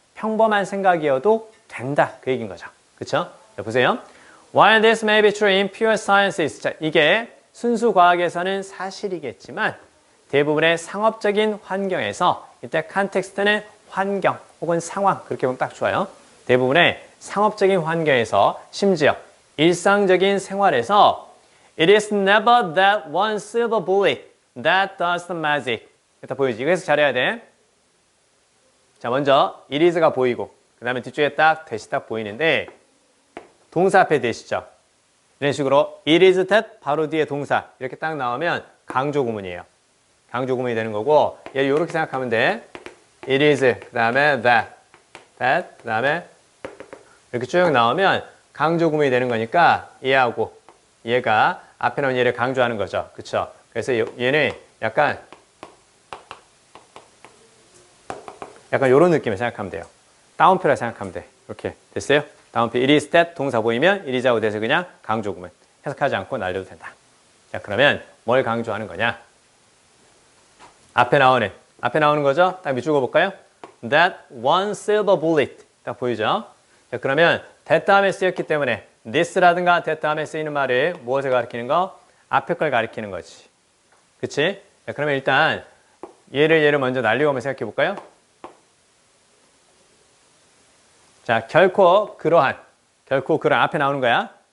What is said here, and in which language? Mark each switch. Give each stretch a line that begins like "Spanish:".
Korean: 평범한 생각이어도 된다. 그 얘기인 거죠. 그렇죠? 자, 보세요.
English: While this may be true in pure sciences.
Korean: 자, 이게 순수 과학에서는 사실이겠지만 대부분의 상업적인 환경에서 이때 컨텍스트는 환경 혹은 상황 그렇게 보면 딱 좋아요. 대부분의 상업적인 환경에서 심지어 일상적인 생활에서
English: It is never that one silver bullet that does the magic.
Korean: 일단 보이지? 이거 해석 잘해야 돼. 자, 먼저 it is가 보이고 그 다음에 뒤쪽에 딱 that이 딱 보이는데 동사 앞에 that이죠. 이런 식으로 it is that 바로 뒤에 동사 이렇게 딱 나오면 강조 구문이에요. 강조 구문이 되는 거고 얘를 이렇게 생각하면 돼. it is 그 다음에 that 그 다음에 이렇게 쭉 나오면 강조 구문이 되는 거니까 얘하고 얘가 앞에 나온 얘를 강조하는 거죠. 그쵸? 그래서 얘는 약간 이런 느낌을 생각하면 돼요. 다운표라 생각하면 돼. 이렇게 됐어요? 다운표 it is that 동사 보이면 it is하고 돼서 그냥 강조 구문 해석하지 않고 날려도 된다. 자, 그러면 뭘 강조하는 거냐? 앞에 나오는 거죠? 딱 밑줄 그어볼까요?
English: That one silver bullet
Korean: 딱 보이죠? 자, 그러면 that 다음에 쓰였기 때문에 this라든가 that 다음에 쓰이는 말을 무엇을 가리키는 거? 앞에 걸 가리키는 거지. 그치? 자, 그러면 일단 얘를 먼저 날리고 한번 생각해 볼까요? 자, 결코 그러한 앞에 나오는 거야.